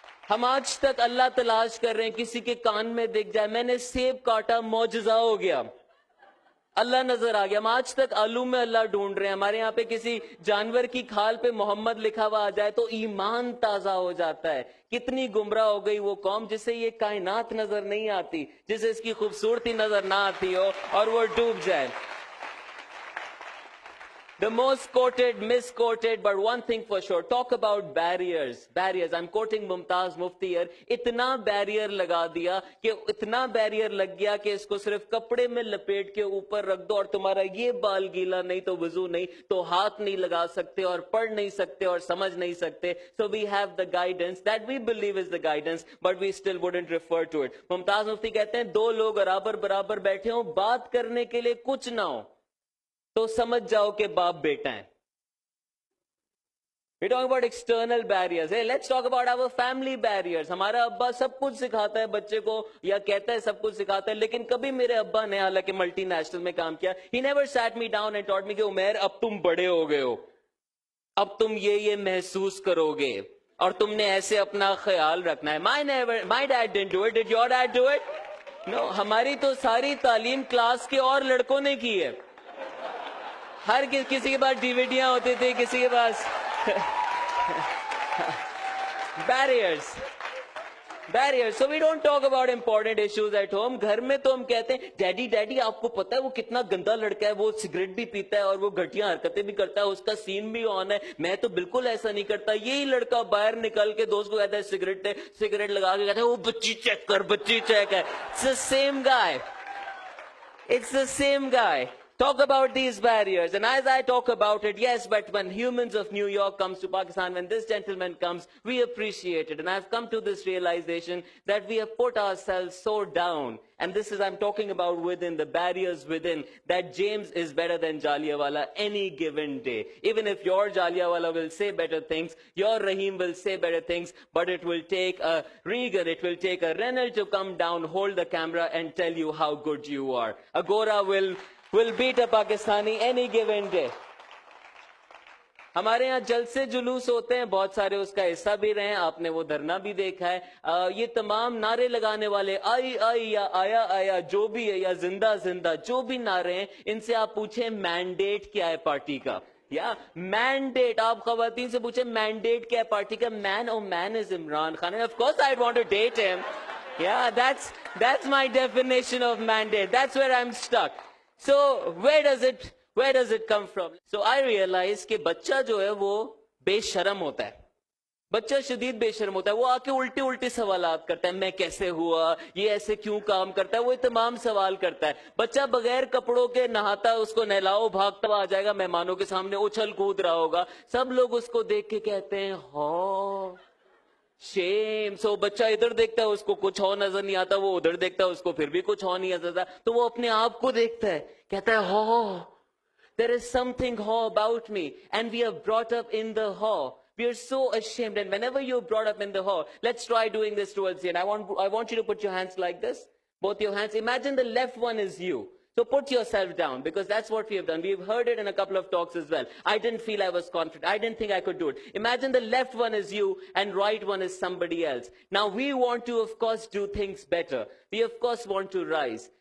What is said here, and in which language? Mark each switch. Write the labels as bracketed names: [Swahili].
[Urdu] ہم آج تک اللہ تلاش کر رہے ہیں, کسی کے کان میں دکھ جائے میں نے سیب کاٹا معجزہ ہو گیا, اللہ نظر آ گیا. ہم آج تک آلو میں اللہ ڈھونڈ رہے ہیں. ہمارے یہاں پہ کسی جانور کی کھال پہ محمد لکھا ہوا آ جائے تو ایمان تازہ ہو جاتا ہے. کتنی گمراہ ہو گئی وہ قوم جسے یہ کائنات نظر نہیں آتی, جسے اس کی خوبصورتی نظر نہ آتی ہو اور وہ ڈوب جائے. [English] The most quoted, misquoted, but one thing for sure, talk about barriers. Barriers, I'm quoting Mumtaz Mufti here. [Urdu] اتنا بیریئر لگا دیا کہ اتنا بیریئر لگ گیا کہ اس کو صرف کپڑے میں لپیٹ کے اوپر رکھ دو اور تمہارا یہ بال گیلا نہیں تو وضو نہیں تو ہاتھ نہیں لگا سکتے اور پڑھ نہیں سکتے اور سمجھ نہیں سکتے. [English] So we have the guidance that we believe is the guidance, but we still wouldn't refer to it. [Urdu] Mumtaz Mufti کہتے ہیں دو لوگ برابر بیٹھے ہوں, بات کرنے کے لیے کچھ نہ ہو تو سمجھ جاؤ کہ باپ بیٹا ہے. [English] We talk about external barriers. Hey, let's talk about our family barriers. [Urdu] ہمارا ابا سب کچھ سکھاتا ہے بچے کو یا کہتا ہے سب کچھ سکھاتا ہے, لیکن کبھی میرے ابا نے حالانکہ ملٹی نیشنل میں کام کیا, [English] he never sat me down and taught me [Urdu] کہ عمیر اب تم بڑے ہو گئے ہو, اب تم یہ محسوس کرو گے اور تم نے ایسے اپنا خیال رکھنا ہے. [English] My dad didn't do it. Did your dad do it? No. [Urdu] ہماری تو ساری تعلیم کلاس کے اور لڑکوں نے کی ہے. ہر کسی کے پاس ڈیویڈیاں ہوتی تھی, کسی کے پاس barriers. [English] So we don't talk about important issues at home. [Urdu] گھر میں تو ہم کہتے ہیں ڈیڈی آپ کو پتا ہے وہ کتنا گندا لڑکا ہے, وہ سگریٹ بھی پیتا ہے اور وہ گھٹیاں حرکتیں بھی کرتا ہے, اس کا سین بھی آن ہے, میں تو بالکل ایسا نہیں کرتا. یہی لڑکا باہر نکل کے دوست کو کہتا ہے سگریٹ لگا کے کہتا ہے وہ بچی چیک کر, بچی چیک ہے. [English] It's the same guy. It's the same guy. Talk about these barriers. And as I talk about it, yes, but when Humans of New York comes to Pakistan, when this gentleman comes, we appreciate it. And I've come to this realization that we have put ourselves so down. And this is, I'm talking about within, the barriers within, that James is better than Jallianwala any given day. Even if your Jallianwala will say better things, your Rahim will say better things, but it will take a Regan, it will take a Reynolds to come down, hold the camera and tell you how good you are. Agora will beat a Pakistani any given day. [Urdu] ہمارے ہاں جلسے جلوس ہوتے ہیں بہت سارے, اس کا حصہ بھی رہے ہیں, آپ نے وہ دھرنا بھی دیکھا ہے. یہ تمام نعرے لگانے والے آئی یا آیا جو بھی ہے یا زندہ جو بھی نعرے ہیں, ان سے آپ پوچھیں مینڈیٹ کیا ہے پارٹی کا. یا مینڈیٹ, آپ خواتین سے پوچھیں مینڈیٹ کیا ہے پارٹی کا. [English] Man is Imran Khan. Of course I'd want to date him. Yeah, that's my definition of mandate. That's where I'm stuck. So where does it come from? So I realize [Urdu] کہ بچہ جو ہے وہ بے شرم ہوتا ہے, بچہ شدید بے شرم ہوتا ہے. وہ آ کے الٹے سوالات کرتا ہے, میں کیسے ہوا, یہ ایسے کیوں کام کرتا ہے, وہ تمام سوال کرتا ہے. بچہ بغیر کپڑوں کے نہاتا ہے, اس کو نہلاؤ بھاگتا ہوا آ جائے گا, مہمانوں کے سامنے اچھل کود رہا ہوگا, سب لوگ اس کو دیکھ کے کہتے ہیں ہاں شیم. سو بچہ ادھر دیکھتا ہے, اس کو کچھ اور نظر نہیں آتا, وہ ادھر دیکھتا ہے, اس کو پھر بھی کچھ اور نہیں نظر آتا, تو وہ اپنے آپ کو دیکھتا ہے, کہتا ہے ہاں [English] there is something haw about me, and we are brought up in the haw. We are so ashamed, and whenever you're brought up in the haw, let's try doing this towards the end. I want you to put your hands like this, both your hands. Imagine the left one is you. So put yourself down, because that's what we have done. We've heard it in a couple of talks as well. I didn't feel I was confident. I didn't think I could do it. Imagine the left one is you and right one is somebody else. Now we want to, of course, do things better. We, of course, want to rise.